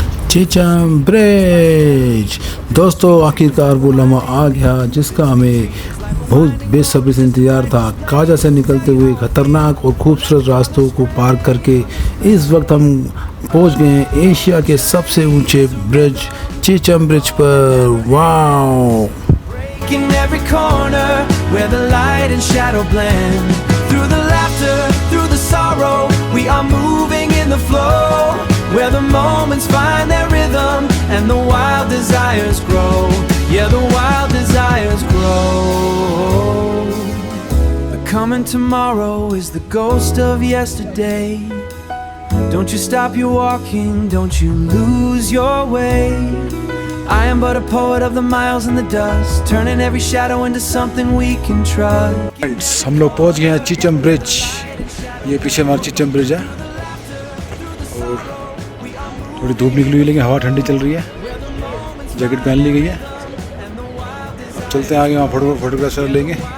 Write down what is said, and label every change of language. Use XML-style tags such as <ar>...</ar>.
<hi>Chicham bridge. दोस्तों आखिरकार वो लम्हा आ गया जिसका हमें बहुत बेसब्री से इंतज़ार था। काजा से निकलते हुए खतरनाक और खूबसूरत रास्तों को पार करके इस वक्त हम पहुंच गए हैं एशिया के सबसे ऊंचे ब्रिज, चीचम ब्रिज पर। Wow!</hi> <en>In every corner where the light and shadow blend, through the laughter, through the sorrow, we are moving in the flow, where the moments find their rhythm and the wild desires grow. Yeah, the wild desires grow. The coming tomorrow is the ghost of yesterday. Don't you stop your walking, don't you lose your way. I am but a poet of the miles and the dust, turning every shadow into something we can trust.</en> <hi>हम लोग पहुंच गए हैं Chicham bridge. ये पीछे हमारा Chicham bridge है और थोड़ी धूप निकली हुई, लेकिन हवा ठंडी चल रही है। जैकेट पहन ली गई है। अब चलते हैं आगे, वहाँ फोटोग्राफ लेंगे।</hi>